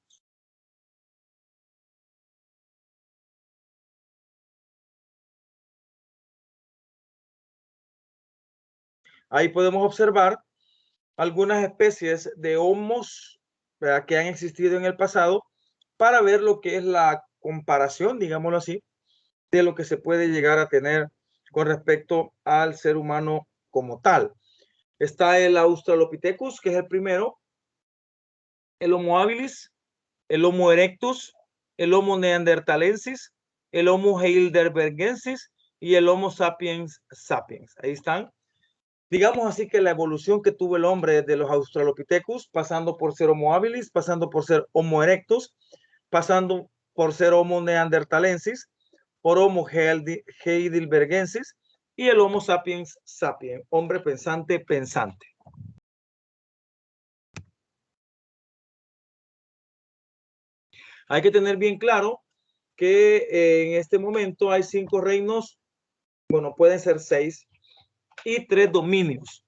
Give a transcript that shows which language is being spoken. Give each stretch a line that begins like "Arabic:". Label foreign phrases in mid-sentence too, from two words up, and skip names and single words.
Spanish: Ahí podemos observar algunas especies de homos, ¿verdad?, que han existido en el pasado para ver lo que es la comparación, digámoslo así, de lo que se puede llegar a tener con respecto al ser humano como tal. Está el Australopithecus, que es el primero, el Homo habilis, el Homo erectus, el Homo neanderthalensis, el Homo heidelbergensis y el Homo sapiens sapiens. Ahí están. Digamos así que la evolución que tuvo el hombre desde los Australopithecus, pasando por ser Homo habilis, pasando por ser Homo erectus, pasando por ser Homo neanderthalensis, por Homo heidelbergensis y el Homo sapiens sapiens, hombre pensante pensante. Hay que tener bien claro que en este momento hay 5 reinos, bueno, pueden ser 6, y 3 dominios.